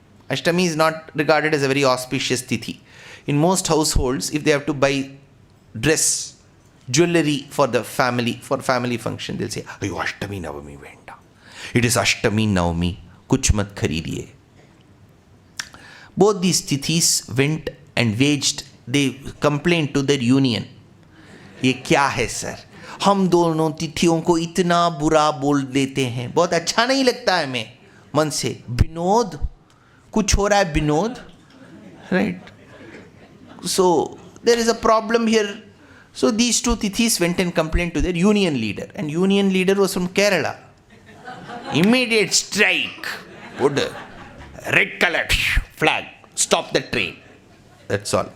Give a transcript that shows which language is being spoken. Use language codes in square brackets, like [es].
[en] Ashtami is not regarded as a very auspicious Tithi. In most households, if they have to buy dress, jewelry for the family, for family function, they'll say, [ta] Ayo, Ashtami Navami venda. [en] It is Ashtami Navami. [hi] Kuch mat kharidiye. [en] Both these Tithis went and waged, they complained to their union. [hi] Ye kya hai sir? हम दोनों तिथियों को इतना बुरा बोल देते हैं, बहुत अच्छा नहीं लगता है हमें मन से. विनोद, कुछ हो रहा है Vinod, right? [en] So there is a problem here. So these two tithis went and complained to their union leader, and union leader was from Kerala. Immediate strike, put a red colored flag, stop the train. That's all.